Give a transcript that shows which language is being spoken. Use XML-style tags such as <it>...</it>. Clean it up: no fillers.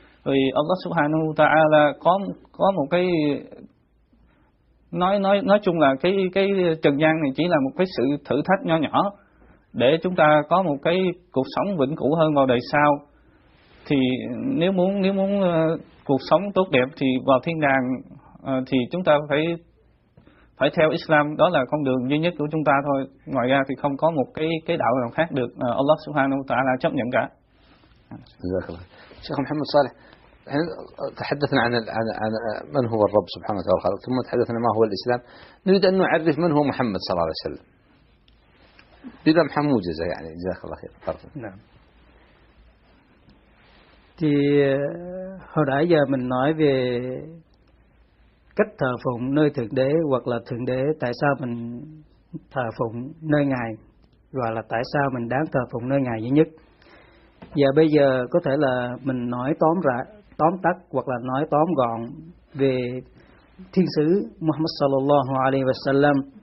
<vi>Vì Allah Subhanahu wa ta'ala có một cái nói chung là cái trần gian này chỉ là một cái sự thử thách nho nhỏ để chúng ta có một cái cuộc sống vĩnh cửu hơn vào đời sau. Thì nếu muốn cuộc sống tốt đẹp thì vào thiên đàng thì chúng ta phải theo Islam, đó là con đường duy nhất của chúng ta thôi, ngoài ra thì không có một cái đạo nào khác được Allah Subhanahu wa ta'ala chấp nhận cả.</vi> <ar>Sheikh Muhammad Saleh, احنا تحدثنا عن من هو الرب سبحانه وتعالى الخالق، ثم تحدثنا ما هو الإسلام، نريد أن نعرف من هو محمد صلى الله عليه وسلم بلمحة موجزة، يعني جزاك الله خير. نعم.</ar> <vi>Thì hồi nãy giờ mình nói về cách thờ phụng nơi thượng đế hoặc là thượng đế, tại sao mình thờ phụng nơi ngài và là tại sao mình đáng thờ phụng nơi ngài duy nhất. Và bây giờ có thể là mình nói tóm tắt hoặc là nói tóm gọn về thiên sứ Muhammad sallallahu alaihi wasallam.</vi>